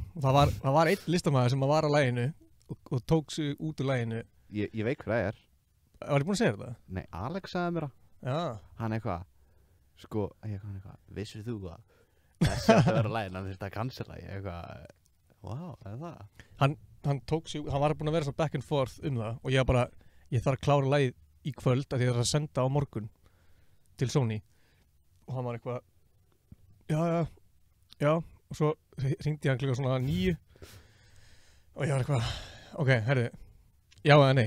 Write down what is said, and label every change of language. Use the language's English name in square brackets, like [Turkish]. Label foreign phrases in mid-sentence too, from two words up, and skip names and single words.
[Icelandic] Og það var einn listamaður sem var á laginu og tók sig út úr laginu. Ég veit hvað það er. Var ég búinn að segja þetta? Nei, Alex sagði mér það. Já. Hann eitthvað, sko, vissir þú að þessi að vera lagin, hann þurfti að cancela. Ég eitthvað, wow, er það? Hann tók sig, hann var búinn að vera svona [English] back and forth [Icelandic] það og ég þarf að klára lagið í kvöld að ég þarf að senda á morgun til Sony. Og hann var eitthvað, já, og svo hringdi hann klukka svona 9 og ég var eitthvað, ok, herri, já eða nei.